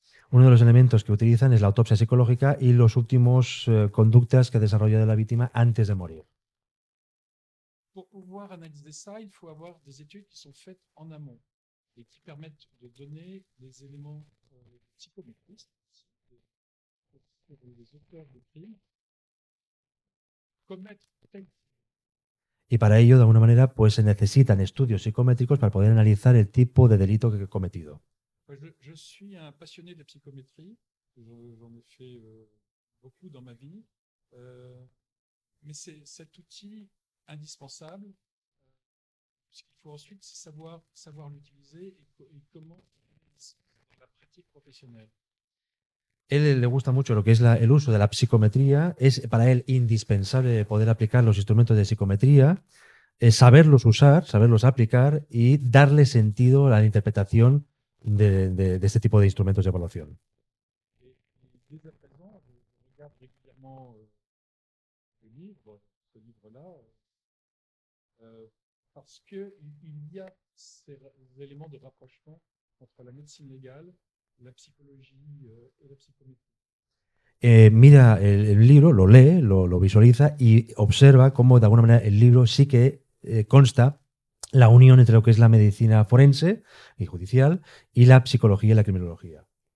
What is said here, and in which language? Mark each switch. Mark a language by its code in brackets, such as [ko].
[es] Uno de los elementos que utilizan es la autopsia psicológica y los últimos conductas que ha desarrollado la víctima antes de morir. [fr] Pour pouvoir analyser ça, il faut avoir des études qui sont faites en amont et qui permettent de donner des éléments psychométriques pour les auteurs de crimes commettre tel. [es] Y para ello, de alguna manera, pues se necesitan estudios psicométricos para poder analizar el tipo de delito que he cometido. [fr] Je suis un passionné de psychométrie, j'en ai fait beaucoup dans ma vie, mais c'est cet outil indispensable, puisqu'il faut ensuite savoir l'utiliser et comment la pratique professionnelle. [es] Él le gusta mucho lo que es el uso de la psicometría, es para él indispensable poder aplicar los instrumentos de psicometría, saberlos usar, saberlos aplicar y darle sentido a la interpretación de este tipo de instrumentos de evaluación. [fr] Dès à présent, je regarde régulièrement ce livre-là, parce qu'il y a ces éléments de rapprochement entre la médecine légale, la psychologie et la psychométrie. [es] Mira el libro, lo lee, lo visualiza y observa cómo de alguna manera el libro sí que consta la unión entre lo que es la medicina forense y judicial y la psicología y la criminología.